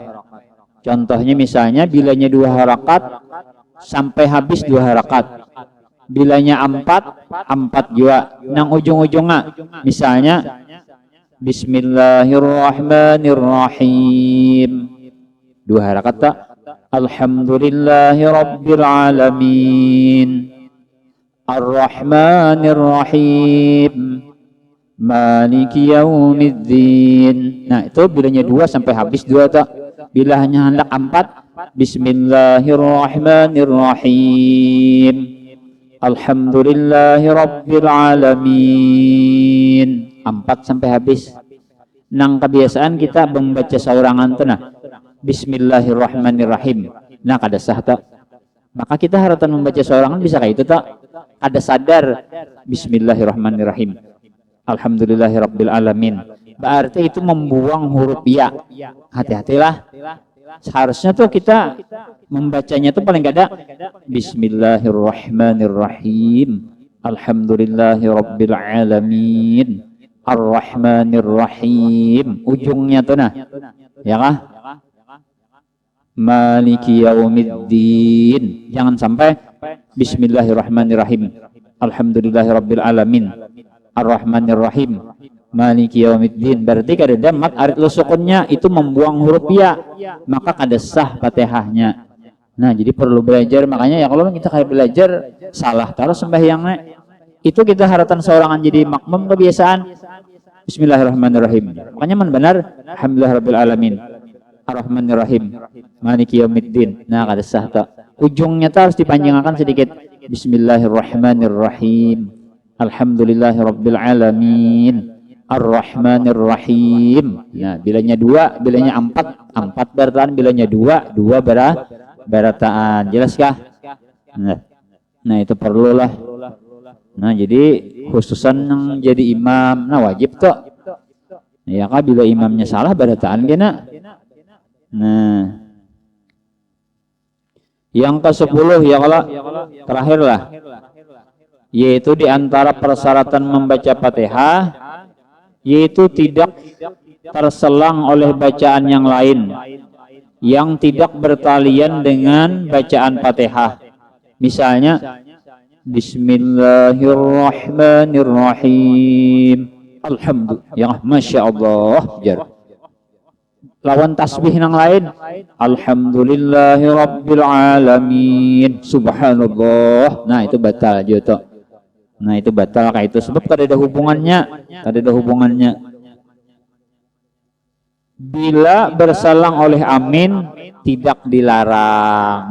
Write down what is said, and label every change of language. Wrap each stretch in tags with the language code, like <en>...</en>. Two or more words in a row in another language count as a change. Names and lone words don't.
<bjn>Contohnya misalnya bilanya 2 harakat sampai habis 2 harakat, bilanya 4 juga nang ujung-ujungnya misalnya bismillahirrahmanirrahim 2 harakat tak</bjn> <ar>الحمد لله رب العالمين الرحمن الرحيم مالك يوم الدين.</ar> <bjn>Nah, itu bilanya 2 sampai habis 2 tak. Bila hanya hendak 4,</bjn> <ar>بسم الله الرحمن الرحيم الحمد لله رب العالمين</ar> <bjn>4 sampai habis. Nang kebiasaan kita membaca saurangan tuh nah bismillahirrahmanirrahim. Nah, kada sah tak. Maka kita haratan membaca saurangan bisa kayak itu tak.</bjn> <ar>Ada sadar بسم الله الرحمن الرحيم الحمد لله رب العالمين.</ar> <bjn>Berarti itu membuang huruf ya. Hati-hatilah. Seharusnya tuh kita membacanya tuh paling kada</bjn> <ar>بسم الله الرحمن الرحيم الحمد لله رب العالمين الرحمن الرحيم.</ar> <bjn>Ujungnya tuh nah. Ya kah?</bjn> <ar>مالك يوم الدين. Jangan sampai بسم الله الرحمن الرحيم الحمد لله رب العالمين الرحمن الرحيم مالك يوم الدين.</ar> <bjn>Berarti kada ada mat arid lusukunnya, itu membuang huruf ya, maka kada sah Fatihahnya. Nah, jadi perlu belajar. Makanya ya kalau kita kayak belajar salah terus sembahyangnya, itu kita haratan seorangan jadi makmum kebiasaan bismillahirrahmanirrahim.</bjn> <ar>Makanya man benar الحمد لله رب العالمين الرحمن الرحيم مالك يوم الدين.</ar> <bjn>Nah, kada sah tak. Ujungnya harus dipanjangkan sedikit</bjn> <ar>بسم الله الرحمن الرحيم الحمد لله رب العالمين الرحمن الرحيم.</ar> <bjn>Nah, bilanya 2, bilanya 4 berataan, bilanya 2 berataan. Jelaskah? Nah, itu perlulah. Nah, jadi khususan yang jadi imam, nah wajib tuh. Ya kah, bila imamnya salah berataan kena.</bjn> <id>Nah, yang ke-10 ya kalau terakhirlah, yaitu diantara persyaratan membaca Fatihah yaitu tidak terselang oleh bacaan yang lain yang tidak bertalian dengan bacaan Fatihah.</id> <ar>Misalnya بسم الله الرحمن الرحيم الحمد لله، يا ما شاء الله, jar.</ar> <bjn>Lawan tasbih yang lain</bjn> <ar>الحمد لله رب العالمين سبحان الله.</ar> <bjn>Nah, itu batal juga. Nah, itu batal kayak itu sebab kada ada hubungannya, Bila berselang oleh amin tidak dilarang.</bjn>